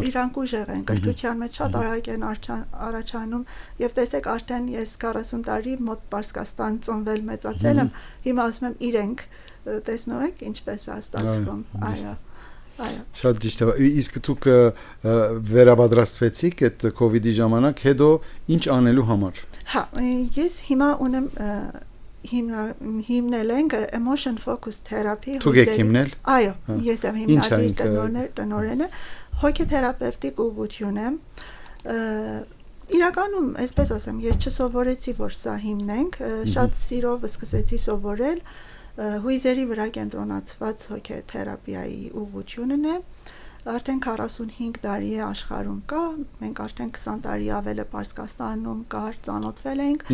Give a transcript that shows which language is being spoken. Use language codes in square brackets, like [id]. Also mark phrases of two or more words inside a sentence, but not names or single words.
[hy] Այո, իրանք ուժեղ են, կրթության մեջ շատ արագ են առաջանում եւ տեսեք արդեն ես 40 տարի մոտ Պարսկաստան ծնվել մեծացել եմ, հիմա ասում եմ իրենք, տեսնում եք ինչպես է ստացվում, այո։ Այո։ Շատ ճիշտ է։ Իսկ դուք վերաբադրաստվեցիք այդ COVID-ի ժամանակ, հետո ինչ անելու համար։ Հա, ես հիմա ունեմ հիմնել ենք [en] emotion focus therapy [hy] Դուք եք հիմնել։ Այո, ես եմ հիմնադիր տնօրենը, հոգեթերապևտիկ ուղղություն եմ, Իրականում, այսպես ասեմ, ես չսովորեցի, որ սա հիմնենք, շատ սիրով սկսեցի սովորել հույզերի վրա կենտրոնացված հոգեթերապիայի ուղղությունն է։ Արդեն 45 տարի է աշխարհում կա, մենք արդեն 20 տարի ավել է Պարսկաստանում կար, ծանոթվել ենք։